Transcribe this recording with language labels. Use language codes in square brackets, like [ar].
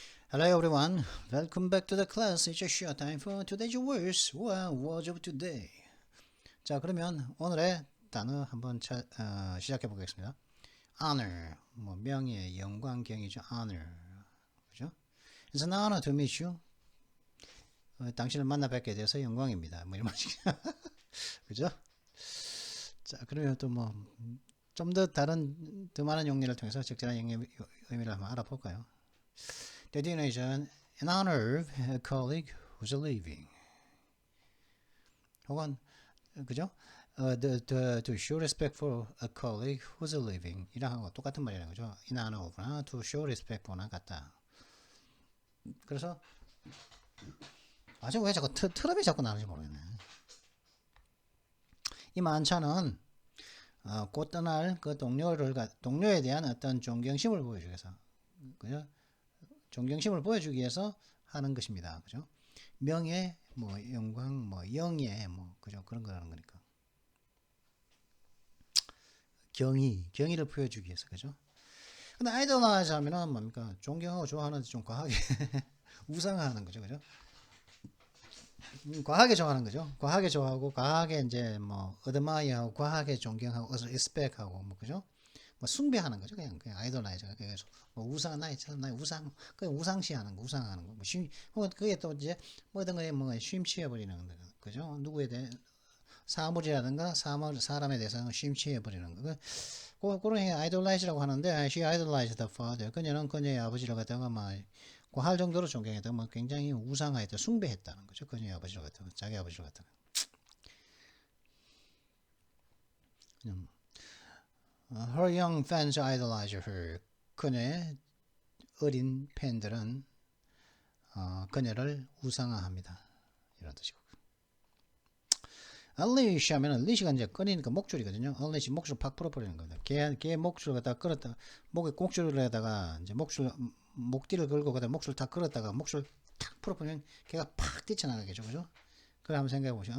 [en] Hello everyone, welcome back to the class. It's a short time for today's words. What was of today? [ko] 자, 그러면 오늘의 단어 한번 시작해 보겠습니다. Honor, 뭐 명예, 영광, 경이죠. [en] Honor, 그죠? It's an honor to meet you. [ko] 당신을 만나 뵙게 돼서 영광입니다. 뭐 이런 말이죠. 그죠? 자, 그러면 또 뭐 좀 더 다른 더 많은 용례를 통해서 적절한 의미를 한번 알아볼까요? [en] Designation in honor of a colleague who's leaving. [ko] 혹은 그죠? [en] To show respect for a colleague who's leaving [ko] 이랑 하고 똑같은 말이라는 거죠. [en] In honor of나 to show respect for나 [ko] 같다. 그래서 왜 자꾸 트럼이 자꾸 나는지 모르겠네. 이 만찬은 곧 떠날 그 동료에 대한 어떤 존경심을 보여주기 위해서, 그죠? 존경심을 보여주기 위해서 하는 것입니다. 그죠? 명예, 뭐 영광, 뭐 영예, 뭐 그죠? 그런 거라는 거니까. 경의를 보여주기 위해서, 그죠? 근데 아이돌라이즈 하면은 뭡니까? 존경하고 좋아하는데 좀 과하게 우상화하는 거죠, 그죠? 과하게 좋아하는 거죠. 과하게 좋아하고, 과하게 이제 뭐 어드마이어하고, 과하게 존경하고, 리스펙하고, 뭐 그죠? 뭐 숭배하는 거죠. 그냥 아이돌라이즈가 그래서 뭐 우상 나의 우상 그냥 우상시하는 거, 우상하는 거. 뭐 그게 또 이제 뭐든 거에 뭐 심취해 버리는 거, 그죠? 누구에 대해 사물이라든가 사람에 대해서 심취해 버리는 거. 그런 아이돌라이즈라고 하는데, [en] she idolized the father. [ko] 그녀는 그녀의 아버지를 갖다가 막 할 정도로 존경했다. 뭐 굉장히 우상화했다, 숭배했다는 거죠. 그녀의 아버지를 갖다가, 자기 아버지를 갖다가. [en] Her young fans idolize her. [ko] 그녀의 어린 팬들은 그녀를 우상화합니다. 이런 뜻이고. unleash 하면 unleash가 이제 꺼내니까 목줄이거든요. unleash 목줄 팍 풀어버리는 겁니다. 걔 목줄을 갖다가 끌었다, 목에 꼭줄을 해다가 이제 목뒤를 걸고 그다음 목줄 탁 끌었다가 목줄 탁 풀어버리면 걔가 팍 뛰쳐나가겠죠, 그죠? 그래 한번 생각해 보시죠.